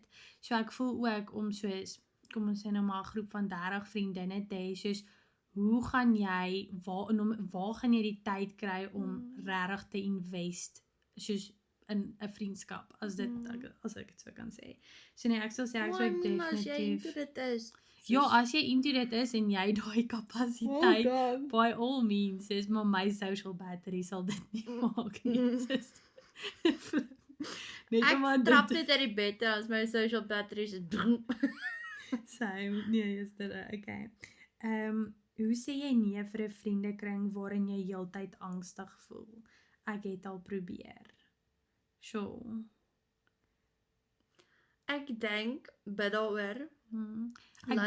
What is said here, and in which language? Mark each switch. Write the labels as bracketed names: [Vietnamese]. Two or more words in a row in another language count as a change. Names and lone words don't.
[Afrikaans] So ek voel ook om soos, kom ons sê nou maar 'n groep van 30 vriendinne te hê, soos, hoe gaan jy, waar gaan jy die tyd kry om regtig te invest, soos, in 'n vriendskap, as ek dit so kan sê. So nee, ek sal sê ek Maar sou [English] I mean, [Afrikaans] as jy definitief into dit is. Ja, as jy into dit is en jy daai kapasiteit, dan. [English] by all means, [Afrikaans] is maar my [English] social battery [Afrikaans] sal dit nie maak nie. Sis. Net Ek omdat trap dit net uit die bed en as my [English] social batteries [Afrikaans] is same, nee, is dit okay. Hoe sê jy nee vir 'n vriendekring waarin jy heeltyd angstig voel? Ek het al probeer. Sure. Ek dink bid daaroor. Ek Laat dit